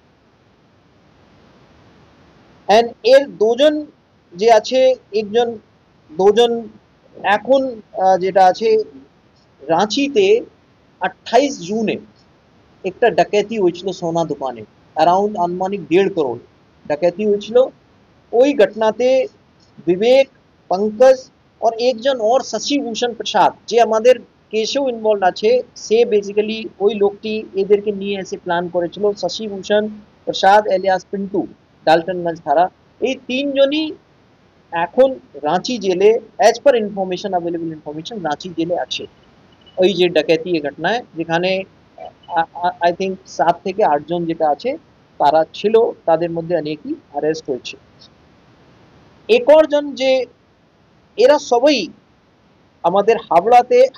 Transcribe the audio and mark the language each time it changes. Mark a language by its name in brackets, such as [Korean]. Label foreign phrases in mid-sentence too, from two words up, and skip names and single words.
[Bangla] এন্ড এর দুজন যে আছে একজন দুজন এখন যেটা আছে রাঁচিতে 28 জুনে একটা ডাকাতি হয়েছিল সোনা দোকানে [Hindi] अराउंड अनुमानिक 1.5 करोड़ [Bangla] ডাকাতি হয়েছিল ওই ঘটনাতে বিবেক [Hindi] पंकज और एक जन और शशि भूषण प्रसाद [Bangla] जे আমাদের কেসেও ইনভলভ আছে সে বেসিক্যালি ওই লোকটি এদেরকে নিয়ে এসে প্ল্যান করেছিল শশী ভূষণ প্রসাদ এলিয়াস পিন্টু ডালটনগঞ্জ থানা এই তিনজনই এখন রাঁচি জেলে [English] as per information available information [Bangla] রাঁচি জেলে আছে ওই যে ডাকাতি ঘটনায় যেখানে [English] I think [Bangla] 7 থেকে 8 জন যেটা আছে তারা ছিল তাদের মধ্যে অনেকেই অ্যারেস্ট হয়েছে একর জন যে এরা সবাই আমাদের হাবড়াতে